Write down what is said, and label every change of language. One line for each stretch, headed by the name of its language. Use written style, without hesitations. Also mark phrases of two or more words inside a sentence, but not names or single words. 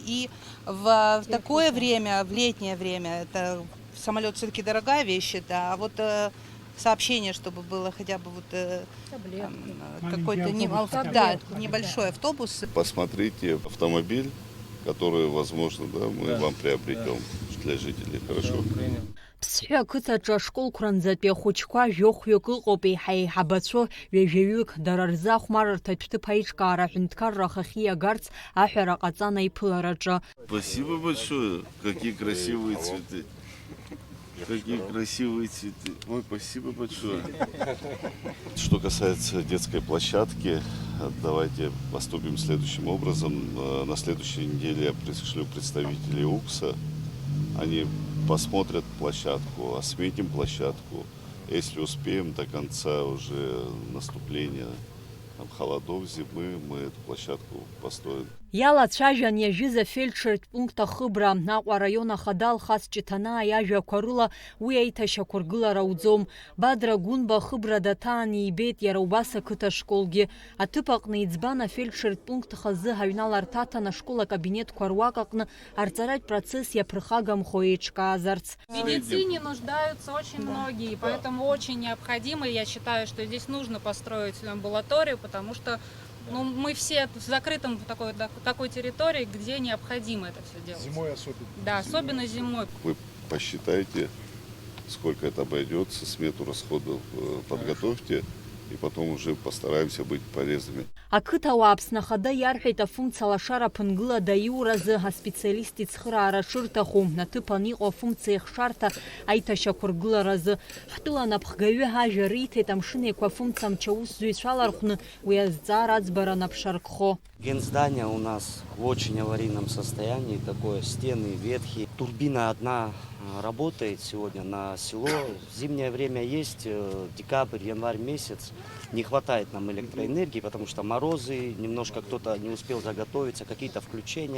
Russian: И в такое время, в летнее время, это самолет все-таки дорогая вещь, да, а вот сообщение, чтобы было хотя бы вот какой-то небольшой автобус. Посмотрите автомобиль, который, возможно, да, мы вам приобретем для жителей. Хорошо?
Abkhazian: Аԥсҳәы ақыҭаҿы ашколқәранӡатәи ахәыҷқәа жәохәҩык ыҟоуп, еиҳа еиҳабацәо ҩажәаҩык, дара рзы ахәмарырҭатә ҭыԥ аиҿкаара аҳәынҭқарра ахахьы иагарц аҳәара ҟаҵан аиԥылараҿы.
Russian: Спасибо большое. Какие красивые цветы. Какие красивые цветы. Ой, спасибо большое. Что касается детской площадки, давайте поступим следующим образом. На следующей неделе я пришлю представителей УКСа. Они посмотрят площадку, осветим площадку. Если успеем до конца уже наступления холодов, зимы, мы эту площадку построим.
Abkhazian: Иалацәажәан иажәыз афельдшертә пункт ахыбра Аҟәа араион ахада Алхас Ҷыҭанаа иажәақәа рыла уи аиҭашьақәыргылара ауӡом. Бадра Гәынба ахыбра даҭаан ибеит иара убас ақыҭа школгьы. Аҭыԥ аҟны иӡбан афельдшертә пункт хазы ҳаҩналарҭа аҭан ашкол акабинеҭқәа руак аҟны арҵаратә процесс иаԥырхагамхо еиҿкаазарц.
Russian: В медицине нуждаются очень многие, поэтому очень необходимо, я считаю, что здесь нужно построить амбулаторию, потому что мы все в закрытом такой территории, где необходимо это все делать. Зимой особенно. Да, особенно зимой. Вы посчитайте, сколько это обойдется, смету расходов подготовьте, и потом уже постараемся быть полезными.
Abkhazian: Ақыҭауаа Аԥсны Ахада иарҳәеит афункциа алашара ԥынгыла даиуразы аспециалист ицхыраара шырҭаху, аҭыԥан иҟоу афункциа еихшарҭа аиҭашьақәыргыларазы. Ҳтәыла напхгаҩы ажәа риҭеит амшын еиқәа афункциа амчаусзуҩцәа алархәны уи азҵаара аӡбара наԥшаркхо.
Russian: Генздание у нас в очень аварийном состоянии, такое, стены ветхие. Турбина одна работает сегодня на село. В зимнее время есть, декабрь, январь месяц. Не хватает нам электроэнергии, потому что морозы, немножко кто-то не успел заготовиться, какие-то включения.